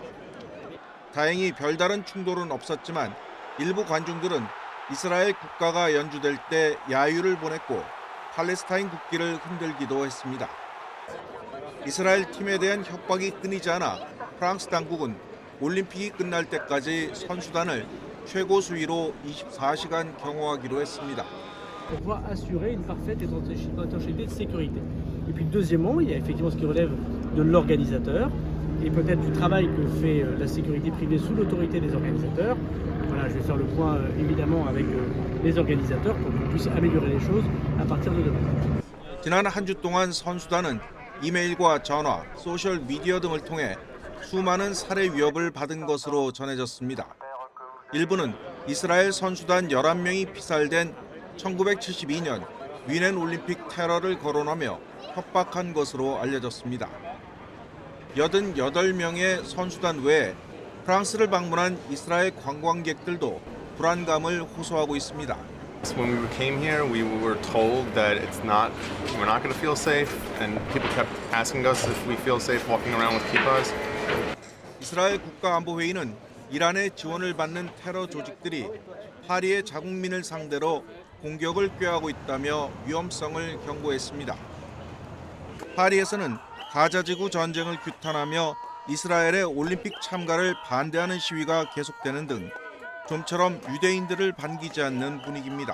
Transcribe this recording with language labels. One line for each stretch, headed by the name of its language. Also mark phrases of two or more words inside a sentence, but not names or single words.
Korean: 다행히 별다른 충돌은 없었지만 일부 관중들은 이스라엘 국가가 연주될 때 야유를 보냈고 팔레스타인 국기를 흔들기도 했습니다. 이스라엘 팀에 대한 협박이 끊이지 않아 프랑스 당국은 올림픽이 끝날 때까지 선수단을 최고 수위로 24시간 경호하기로 했습니다.
French: Pour pouvoir assurer une parfaite étanchéité de sécurité. Et puis deuxièmement, il y a effectivement ce qui relève de l'organisateur et peut-être du travail que fait la sécurité privée sous l'autorité des organisateurs. Voilà, je vais faire le point évidemment avec les organisateurs pour qu'on puisse améliorer les choses à partir de demain.
Korean: 지난 한 주 동안 선수단은 이메일과 전화, 소셜 미디어 등을 통해 수많은 살해 위협을 받은 것으로 전해졌습니다. 일부는 이스라엘 선수단 11명이 피살된 1972년 뮌헨 올림픽 테러를 거론하며 협박한 것으로 알려졌습니다. 88명의 선수단 외에 프랑스를 방문한 이스라엘 관광객들도 불안감을 호소하고 있습니다.
English: When we came here, we were told that we're not going to feel safe, and people kept asking us if we feel safe walking around with kippahs.
Korean: 이스라엘 국가안보회의는 이란의 지원을 받는 테러 조직들이 파리의 자국민을 상대로 공격을 꾀하고 있다며 위험성을 경고했습니다. 파리에서는 가자지구 전쟁을 규탄하며 이스라엘의 올림픽 참가를 반대하는 시위가 계속되는 등 좀처럼 유대인들을 반기지 않는 분위기입니다.